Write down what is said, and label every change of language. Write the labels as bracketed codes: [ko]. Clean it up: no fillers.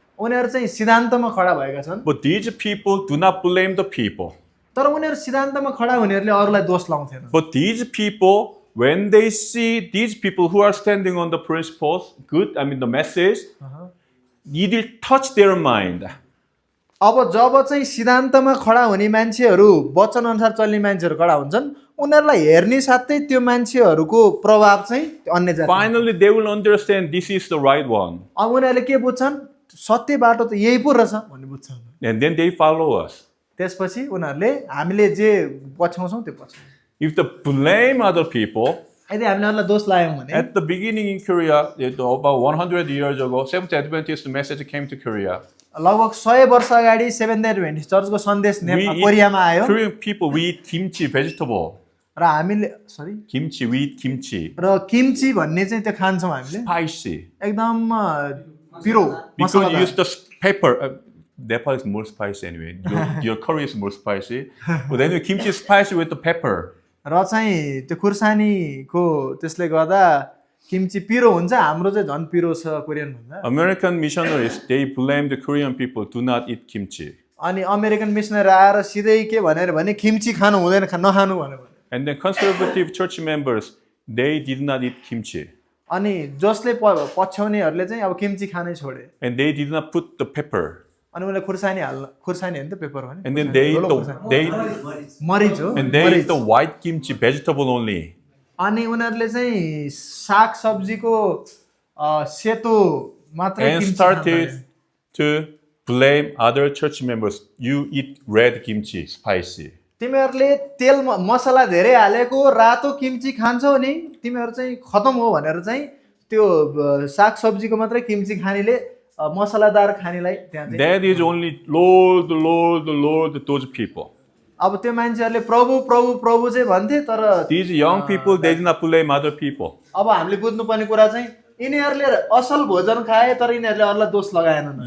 [ne] उनीहरू चाहिँ सिद्धान्तमा खडा भएका छन्। [en] but these people do not blame the people. [ne] तर उनीहरू सिद्धान्तमा खडा हुनेहरूले अरूलाई दोष लाउँथेनन्। [en] But these people, when they see these people who are standing on the principles, the message, it will touch their mind. [ne] अब जब चाहिँ सिद्धान्तमा खडा हुने मान्छेहरू, वचन अनुसार चल्ने मान्छेहरू खडा हुन्छन्, उनीहरूलाई हेर्ने साथै त्यो मान्छेहरूको प्रभाव चाहिँ अन्य जाति। [en] Finally, they will understand this is the right one. [ne] अब उनीहरूले के बुझ्छन्, सत्य बाटो त यही पो रहेछ भन्ने बुझ्छन्। [en] And then they follow us. [ne] त्यसपछि उनीहरूले हामीले जे पछ्याउँछौँ त्यो पछ्याउँछ। [en] If they blame other people, [ne] यदि हामीले अरूलाई दोष लाग्यौँ भने [en] at the beginning in Korea, about 100 years ago, Seventh Adventist message came to Korea. [ne] लगभग 100 वर्ष अगाडि सेभेन्थ एडभेन्टिस्ट चर्चको सन्देश कोरियामा आयो। [en] Korean people, we eat kimchi vegetable. [ne] र हामीले [en] Kimchi, we eat kimchi. [ne] र किम्ची भन्ने चाहिँ त्यो खान्छौँ हामीले, [en] Spicy. [ne] एकदम पिरो [en] Because you [ne] मसलादार। [en] use the pepper. Nepal is more spicy anyway. Your curry is more spicy. But anyway, kimchi is spicy with the pepper. [ne] र चाहिँ त्यो खुर्सानीको त्यसले गर्दा किम्ची पिरो हुन्छ, हाम्रो चाहिँ झन् पिरो छ कोरियन भन्दा। [en] American missionaries, they blamed the Korean people do not eat kimchi. [ne] अनि अमेरिकन मिसनरी आएर सिधै के भनेर भने किम्ची खानु हुँदैन, नखानु भन्यो। [en] And then conservative church members, they did not eat kimchi. [ne] अनि जसले पछ्याउनेहरूले चाहिँ अब किम्ची खानै छोडे। [en] And they did not put the pepper. [ne] अनि उनीहरूले खुर्सानी होइन त पेपर हो नि। [en] And then they eat [ne] मरिच हो। [en] and they eat the white kimchi, vegetable only. [ne] अनि उनीहरूले चाहिँ साग सब्जीको सेतो मात्रै [en] And [ne] किम्ची [en] started [ne] खान्छ। [en] to blame other church members. You eat red kimchi, spicy. [ne] तिमीहरूले तेल मसला धेरै हालेको रातो किम्ची खान्छौ नि, तिमीहरू चाहिँ खतम हो भनेर चाहिँ त्यो साग सब्जीको मात्रै किम्ची खानेले मसलादार खानेलाई त्यहाँ चाहिँ [en] That is only Lord, Lord, Lord, those people. [ne] अब त्यो मान्छेहरूले प्रभु प्रभु प्रभु चाहिँ भन्थे, तर [en] These young people, they did not blame other people. [ne] अब हामीले बुझ्नुपर्ने कुरा चाहिँ यिनीहरूले असल भोजन खाए तर यिनीहरूले अरूलाई दोष लगाएनन्।